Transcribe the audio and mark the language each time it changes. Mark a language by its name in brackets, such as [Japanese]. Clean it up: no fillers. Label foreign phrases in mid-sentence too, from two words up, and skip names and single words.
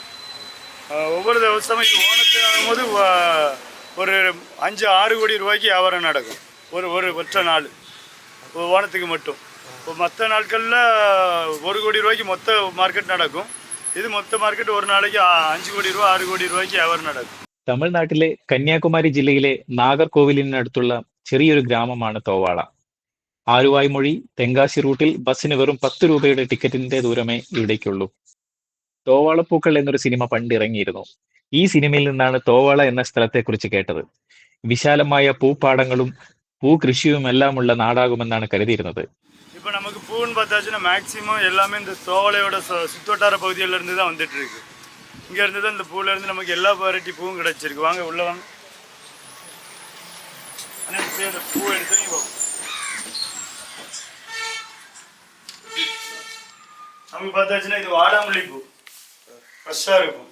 [Tamil] ஒவ்வொரு திவசமும் இது ஓணத்து ஆகும்போது ஒரு 5-6 கோடி ரூபாய்க்கு வியாபாரம் நடக்கும். ஒரு ஒற்றை நாள் ஓணத்துக்கு மட்டும். இப்போ மற்ற நாட்களில் 1 கோடி ரூபாய்க்கு மொத்த மார்க்கெட் நடக்கும். இது மொத்த மார்க்கெட் ஒரு நாளைக்கு 5 கோடி ரூபா 6 கோடி ரூபாய்க்கு வியாபாரம் നടക്കും. [Malayalam] തമിഴ്നാട്ടിലെ കന്യാകുമാരി ജില്ലയിലെ നാഗർകോവിലിനടുത്തുള്ള ചെറിയൊരു ഗ്രാമമാണ് തോവാള. ആലുവായ്മൊഴി തെങ്കാശി റൂട്ടിൽ ബസ്സിന് വെറും 10 രൂപയുടെ ടിക്കറ്റിന്റെ ദൂരമേ ഇവിടേക്കുള്ളൂ. തോവാളപ്പൂക്കൾ എന്നൊരു സിനിമ പണ്ട് ഇറങ്ങിയിരുന്നു. ഈ സിനിമയിൽ നിന്നാണ് തോവാള എന്ന സ്ഥലത്തെക്കുറിച്ച് കേട്ടത്. വിശാലമായ പൂപ്പാടങ്ങളും പൂകൃഷിയുമെല്ലാമുള്ള നാടാകുമെന്നാണ് കരുതിയിരുന്നത്. [Tamil] இப்போ நமக்கு பூன்னு பார்த்தாச்சுன்னா மேக்ஸிமம் எல்லாமே இந்த தோவாளையோட சுற்றுவட்டார பகுதியிலேருந்து தான் வந்துட்டு இருக்கு. இங்கேருந்து தான் இந்த பூவிலேருந்து நமக்கு எல்லா வெரைட்டி பூவும் கிடச்சிருக்கு. வாங்க உள்ள வாங்க. அந்த பூ எடுத்து நமக்கு பார்த்தாச்சுன்னா இது வாடாமல்லி பூ ஃப்ரெஷ்ஷாக இருக்கும்.